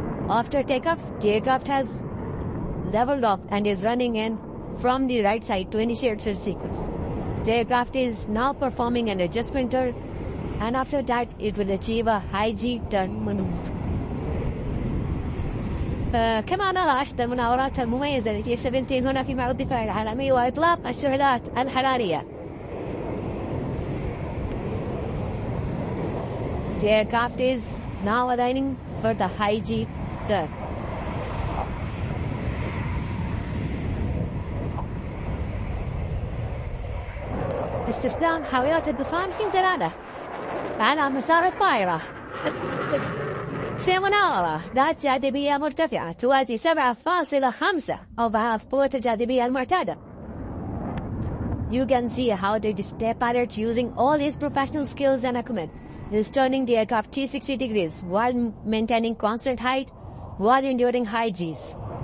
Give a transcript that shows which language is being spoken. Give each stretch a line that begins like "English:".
English: After takeoff has leveled off and is running in from the right side to initiate search sequence. The aircraft is now performing an adjustment turn, and after that it will achieve a high G turn maneuver.
Arabic: كما نرى إحدى المناورات المميزة ل JF17 هنا في معرض الدفاع العالمي وإطلاق الشعلات الحرارية.
English: The aircraft is now aligning for the high G turn.
Arabic: استخدام حاويات الدخان في دلالة على مسار الطائرة في مناورة ذات جاذبية مرتفعة توازي 7.5 أضعاف قوة الجاذبية المعتادة.
English: You can see how the display pilot, using all his professional skills and acumen, is turning the aircraft 360 degrees while maintaining constant height while enduring high Gs.